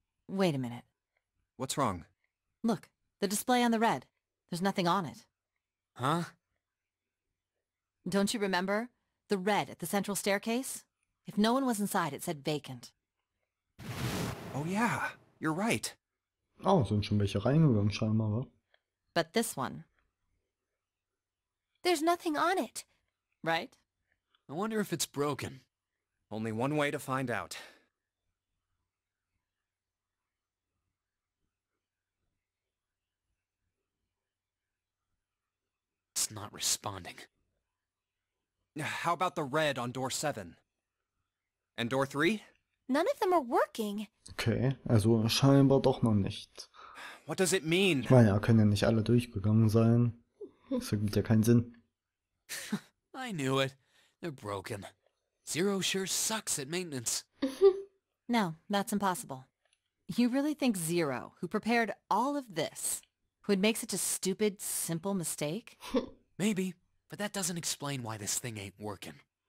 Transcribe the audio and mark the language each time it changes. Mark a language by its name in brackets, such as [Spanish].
[English] Wait a minute. What's wrong? Look, the display on the red. There's nothing on it. Huh? Don't you remember? The red at the central staircase? If no one was inside, it said vacant. Oh yeah, you're right. [German] Oh, sind schon welche reingegangen scheinbar, wa? [English] But this one, There's nothing on it. right? I wonder if it's broken. Only one way to find out. It's not responding. How about the red on door 7? And door 3? None of them are working. [German] Okay, also scheinbar doch noch nicht. [English] What does it mean? [German] Ich meine, ja, können ja nicht alle durchgegangen sein. Das ergibt ja keinen Sinn. [English] I knew it. They're broken. Zero sure sucks at maintenance. No, that's impossible. You really think Zero, who prepared all of this, would make such a stupid, simple mistake? Maybe, but that doesn't explain why this thing ain't working.